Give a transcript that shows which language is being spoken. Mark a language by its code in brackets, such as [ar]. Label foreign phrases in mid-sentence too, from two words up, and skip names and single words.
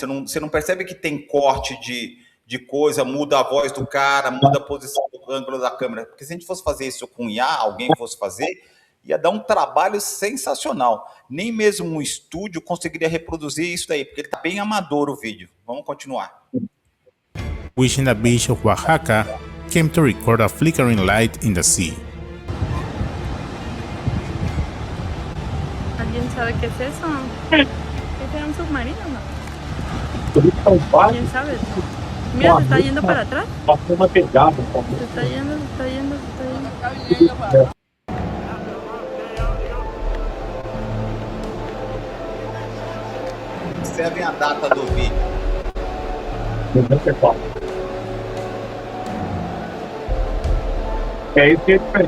[pt] Você não percebe que tem corte de coisa, muda a voz do cara, muda a posição do ângulo da câmera. Porque se a gente fosse fazer isso com IA, alguém fosse fazer, ia dar um trabalho sensacional. Nem mesmo um estúdio conseguiria reproduzir isso daí, porque ele está bem amador o vídeo. Vamos continuar. [en] Wishing the beach of Oaxaca came to record a flickering light in the sea. [es] ¿Alguien sabe qué es eso? ¿Ese era un submarino, no? ¿Quién sabe? Mira, se está yendo para atrás. [pt] Passou uma pegada. [es] Se está yendo, se está yendo, se está yendo. [pt] Observem a data do vídeo. 94. É isso que é diferente.